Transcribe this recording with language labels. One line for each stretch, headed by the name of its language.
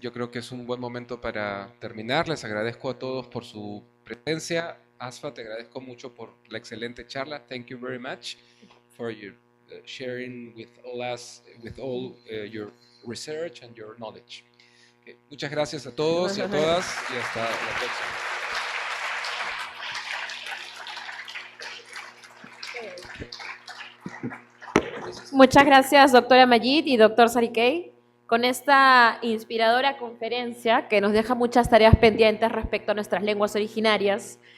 Spanish: Yo creo que es un buen momento para terminar. Les agradezco a todos por su presencia. Asfa, te agradezco mucho por la excelente charla.
English: Thank you very much for your sharing with all your research and your knowledge. Okay.
Spanish: Muchas gracias a todos y a todas, y hasta la próxima. Muchas gracias, doctora Majid y doctor Sarikei, con esta inspiradora conferencia que nos deja muchas tareas pendientes respecto a nuestras lenguas originarias.